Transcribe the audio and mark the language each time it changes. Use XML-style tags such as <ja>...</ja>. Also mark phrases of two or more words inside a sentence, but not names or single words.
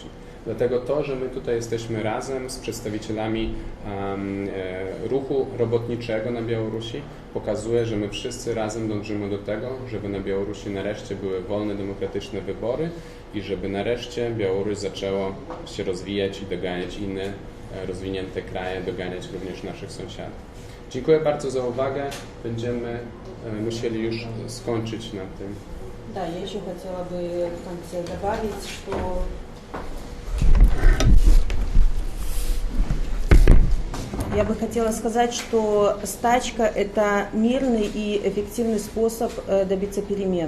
<pl>Dlatego to, że my tutaj jesteśmy razem z przedstawicielami ruchu robotniczego na Białorusi, pokazuje, że my wszyscy razem dążymy do tego, żeby na Białorusi nareszcie były wolne, demokratyczne wybory i żeby nareszcie Białoruś zaczęło się rozwijać i doganiać inne rozwinięte kraje, doganiać również naszych sąsiadów. Dziękuję bardzo za uwagę. Będziemy musieli już skończyć na tym.</pl> <ru>Да, я еще хотела бы в конце добавить, что я бы хотела сказать, что стачка – это мирный и эффективный способ добиться перемен.</ru>